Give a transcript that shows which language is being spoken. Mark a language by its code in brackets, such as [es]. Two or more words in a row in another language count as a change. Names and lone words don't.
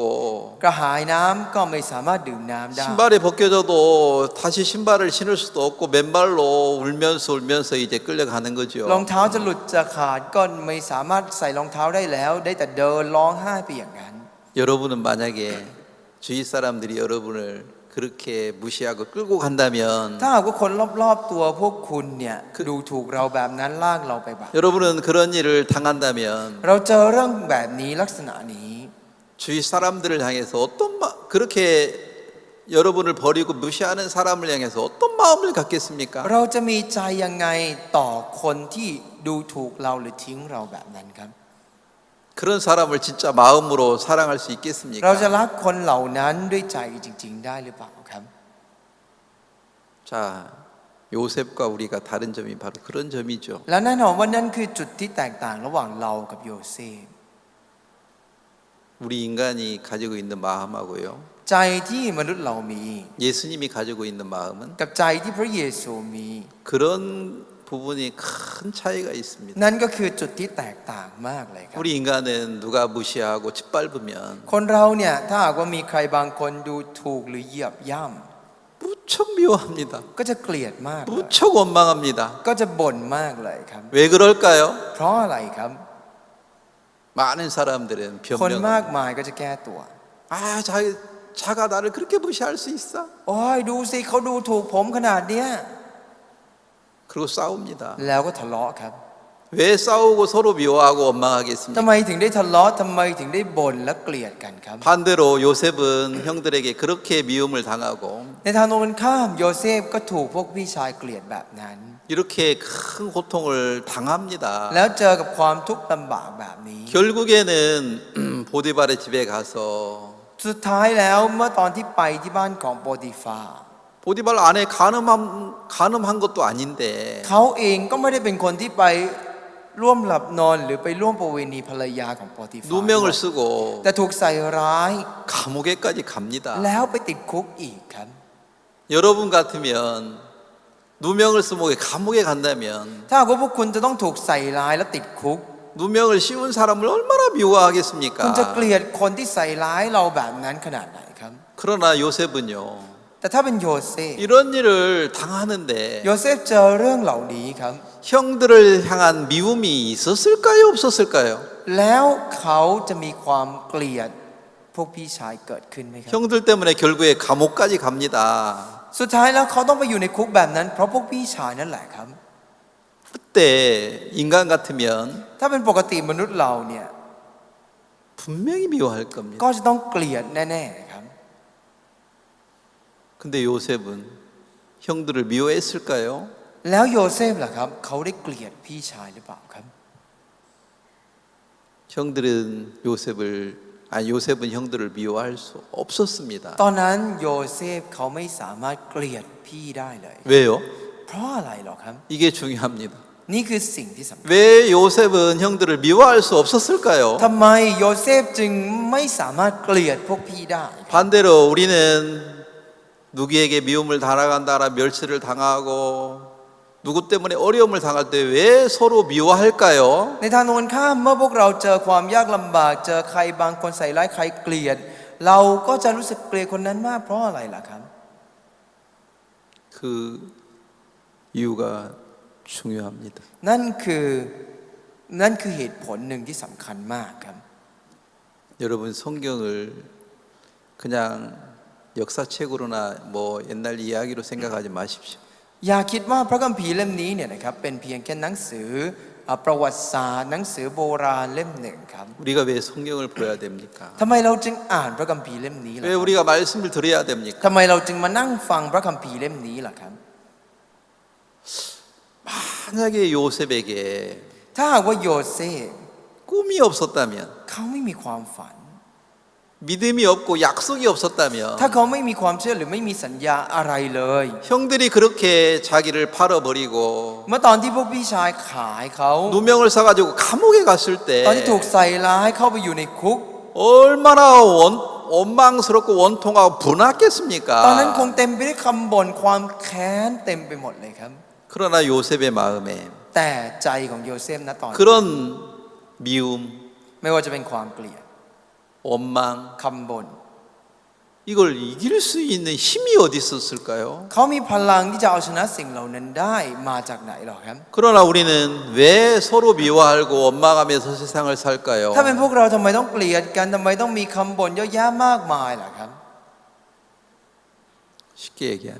[th] กระหายน้ำก็ไม่สามารถดื่มน้ำได้ [ko] 신발이 벗겨져도 다시 신발을 신을 수도 없고 맨발로 울면서 이제 끌려가는 [th] รอง [ko] 거죠. [th] เท้าจะหลุดจะขาดก็ไม่สามารถใส่รองเท้าได้แล้ว ได้แต่เดินร้องไห้ไปอย่างนั้น [ko] 여러분은 만약에 주위 사람들이 여러분을 그 그렇게 무시하고 끌고 간다면 [th] ถ้าหากว่าคนรอบๆตัวพวกคุณเนี่ยดูถูกเราแบบนั้นลากเราไปแบบ [ko] 여러분은 그런 일을 당한다면 [th] เราเจอเรื่องแบบนี้ลักษณะนี้ [ko] 주위 사람들을 향해서 그렇게 여러분을 버리고 무시하는 사람을 향해서 어떤 마음을 갖겠습니까? [th] เราจะมีใจยังไงต่อคนที่ดูถูกเราหรือทิ้งเราแบบนั้นครับ [ko] 그런 사람을 진짜 마음으로 사랑할 수 [th] เรา [ko] 있겠습니까? [th] จะรักคนเหล่านั้นด้วยใจจริงๆได้หรือเปล่าครับ [ko] 자, 요셉과 우리가 다른 점이 바로 그런 점이죠. [th] แล้วแน่นอนว่านั่นคือจุดที่แตกต่างระหว่างเรากับโยเซฟ [ko] 우리 인간이 가지고 있는 마음하고요. [th] ใจที่มนุษย์เรามี [ko] 예수님이 가지고 있는 마음은 [th] กับใจที่พระเยซูมี [ko] 그런 부분이 큰 차이가 있습니다. [th] นั่นก็คือจุดที่แตกต่างมากเลยครับ [ko] 우리 인간은 누가 무시하고 짓밟으면 [th] คนเราเนี่ยถ้าหากว่ามีใครบางคนดูถูกหรือเหยียบย่ำ [ko] 무척 미워합니다. [th] ก็จะเกลียดมากเลย [ko] 무척 원망합니다. [th] ก็จะบ่นมากเลยครับ [ko] 왜 그럴까요? [th] เพราะอะไรครับ [ko] 많은 사람들은 [th] คนมาก [ko] 변명합니다. [th] มายก็จะแก้ตัว [ko] 자가 나를 그렇게 무시할 수 있어? [th] โอ้ยดูสิเขาดูถูกผมขนาดเนี้ย [ko] 그리고 싸웁니다. [th] แล้วก็ทะเลาะครับ [ko] 왜 싸우고 서로 미워하고 [th] ทำ [ko] 원망하겠습니까? [th] ไมถึงได้ทะเลาะทำไมถึงได้บ่นและเกลียดกันครับ [ko] 반대로 요셉은 형들에게 그렇게 미움을 당하고 [th] ในทางตรงกันข้ามโยเซฟก็ถูกพวกพี่ชายเกลียดแบบนั้น [ko] 이렇게 큰 고통을 당합니다. [th] แล้วเจอกับความทุกข์ลำบากแบบนี้ [ko] 결국에는 보디발의 집에 가서 [th] สุดท้ายแล้วเมื่อตอนที่ไปที่บ้านของโปติฟา [ko] 보디발 안에 간음한 것도 아닌데 [th] เขาเองก็ไม่ได้เป็นคนที่ไปร่วมหลับนอนหรือไปร่วมประเวณีภรรยาของโปติฟา [ko] 누명을 쓰고 [th] แต่ถูกใส่ร้าย [ko] 감옥에까지 갑니다. [th] แล้วไปติดคุกอีกครับ [ko] 여러분 같으면 누명을 쓰고 감옥에 간다면 [th] ถ้าหากว่าพวกคุณจะต้องถูกใส่ร้ายและติดคุก [ko] 누명을 씌운 사람을 얼마나 [th] คุณจะ [ko] 미워하겠습니까? [th] เกลียดคนที่ใส่ร้ายเราแบบนั้นขนาดไหนครับ [ko] 그러나 요셉은요 [th] แต่ถ้าเป็นโยเซฟ [ko] 이런 일을 당하는데 [th] โยเซฟเจอเรื่องเหล่านี้ครับ [ko] 형들을 향한 미움이 있었을까요? 없었을까요? [th] แล้วเขาจะมีความเกลียดพวกพี่ชายเกิดขึ้นไหมครับ [ko] 형들 때문에 결국에 감옥까지 갑니다. [th] สุดท้ายแล้วเขาต้องไปอยู่ในคุกแบบนั้นเพราะพวกพี่ชายนั่นแหละครับ [ko] 그때 인간 같으면 [th] ถ้าเป็นปกติมนุษย์เราเนี่ย [ko] 분명히 미워할 겁니다. [th] ก็จะต้องเกลียดแน่ๆครับ [ko] 근데 요셉은 형들을 미워했을까요? [th] แล้วโยเซฟล่ะครับเขาได้เกลียดพี่ชายหรือเปล่าครับ [ko] 요셉은 형들을 미워할 수 없었습니다. [th] ตอนนั้นโยเซฟเขาไม่สามารถเกลียดพี่ได้เลย [ko] 왜요? [th] เพราะอะไรหรอครับ [ko] 이게 중요합니다. [th] นี่คือสิ่งที่สำคัญ [ko] 왜 요셉은 형들을 미워할 수 없었을까요? [th] ทำไมโยเซฟจึงไม่สามารถเกลียดพวกพี่ได้ [ko] 반대로 우리는 누구에게 미움을 당한다라 멸시를 당하고 누구 때문에 어려움을 당할 때 왜 서로 미워할까요? [th] ในทางตรงกันข้ามเมื่อพวกเราเจอความยากลำบากเจอใครบางคนใส่ร้ายใครเกลียด เราก็จะรู้สึกเกลียดคนนั้นมากเพราะอะไรล่ะครับ [ko] 그 이유가 중요합니다. [th] นั่นคือเหตุผลหนึ่งที่สำคัญมากครับ [ko] 여러분 성경을 그냥 역사책으로나 뭐 옛날 이야기로 생각하지 마십시오. [th] อย่าคิดว่าพระคัมภีร์เล่มนี้เนี่ยนะครับเป็นเพียงแค่หนังสือประวัติศาสตร์หนังสือโบราณเล่มหนึ่งครับ [ko] 우리가 왜 성경을 보야 됩니까? [th] ทำไมเราจึงอ่านพระคัมภีร์เล่มนี้ล่ะ [ko] 왜 우리가 말씀을 들어야 됩니까? [th] ทำไมเราจึงมานั่งฟังพระคัมภีร์เล่มนี้ล่ะครับ [ko] 만약에 요셉에게 [th] ถ้าหากว่าโยเซฟ [ko] 꿈이 없었다면 [th] เขาไม่มีความฝัน [ko] 믿음이 없고 약속이 없었다면 [th] ถ้าเขาไม่มีความเชื่อหรือไม่มีสัญญาอะไรเลย [ko] 형들이 그렇게 자기를 팔아버리고 [th] เมื่อตอนที่พวกพี่ชายขายเขา [ko] 누명을 사가지고 감옥에 갔을 [th] ตอนที่ [ko] 때 [th] ถูกใส่ร้ายเข้าไปอยู่ในคุก [ko] 얼마나 원망스럽고 원통하고 분하겠습니까? [th] ตอนนั้นคงเต็มไปด้วยคำบ่นความแค้นเต็มไปหมดเลยครับ [ko] 그러나 요셉의 마음에 [th] แต่ใจของโยเซฟนะตอนนั้น [ko] 그런 미움, [th] ไม่ว่าจะเป็นความเกลียด [ko] 원망 [th] คำบ่น [ko] 이걸 이길 수 있는 힘이 어디 있었을까요? [th] เขามีพลังที่จะเอาชนะสิ่งเหล่านั้นได้มาจากไหนหรอครับ [ko] 그러나 우리는 왜 서로 미워하고 원망하면서 세상을 살까요? [th] ถ้าเป็นพวกเราทำไมต้องเกลียดกันทำไมต้องมีคำบ่นเยอะแยะมากมายล่ะครับ [ko] 쉽게 얘기하면